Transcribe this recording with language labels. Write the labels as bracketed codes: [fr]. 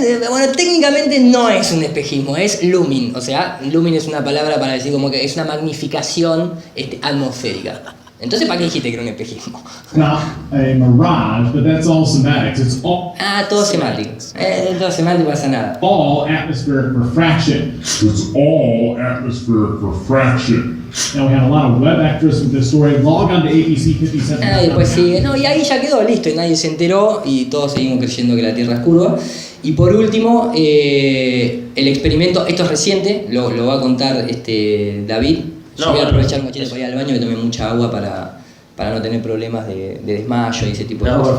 [es] Bueno, técnicamente no es un espejismo, es looming. O sea, looming es una palabra para decir como que es una magnificación atmosférica. Entonces, ¿para qué dijiste que era un espejismo? [en] Not a mirage, but that's all semantics. It's [es] Todo semántico. Todo semántico, pasa nada. [en] all atmospheric refraction. It's all atmospheric refraction. Now we have a lot of web actors with this story. Log on to APC 57. [es] Y después sigue. No, y ahí ya quedó listo y nadie se enteró y todos seguimos creyendo que la Tierra es curva. Y por último, el experimento, esto es reciente, lo va a contar David. Yo voy a aprovechar un cachete para ir al baño, que tomé mucha agua para no tener problemas de desmayo y ese tipo de cosas.